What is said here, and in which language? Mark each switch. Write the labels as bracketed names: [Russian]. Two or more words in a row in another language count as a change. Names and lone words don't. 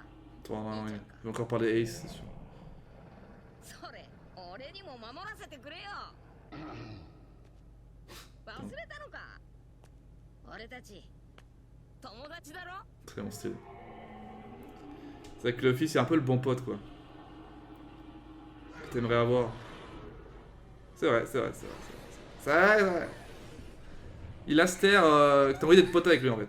[French] Toi, oui. Je vais encore parler Ace, c'est sûr. [Japanese] それ俺にも守らせてくれよ忘れたのか俺たち友達だろ [French] Très bon style. C'est vrai que Luffy, c'est un peu le bon pote, quoi. Que t'aimerais avoir. C'est vrai, c'est vrai, c'est vrai. C'est vrai, c'est vrai. Il a cette air que t'as envie d'être pote avec lui, en fait.